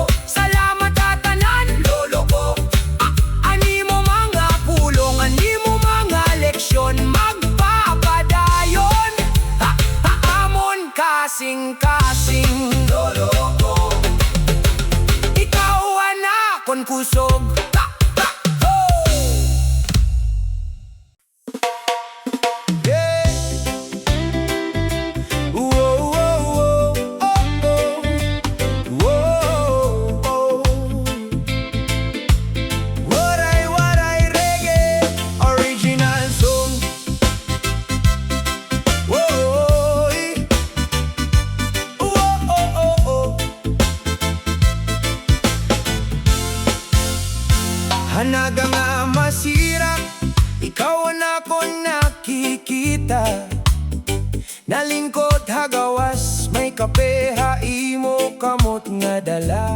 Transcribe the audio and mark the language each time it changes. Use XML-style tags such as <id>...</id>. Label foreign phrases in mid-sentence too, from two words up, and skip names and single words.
<war>Salamat at tanan, lolo ko. Animo mga pulong, animo mga leksyon, magpapadayon. Amon kasing-kasing, lolo ko. Ikaw ang akon kusog.</war> <en>Yeah. Whoa, whoa, whoa, oh, oh. Whoa, oh. Waray-Waray Reggae, original song. Whoa, whoa, oh, oh, oh.</en> <war>Hanaga nga masira, ikaw ang ako nakikita. Nalingkod hagawas, may kapeha imo kamot nga dala.</war>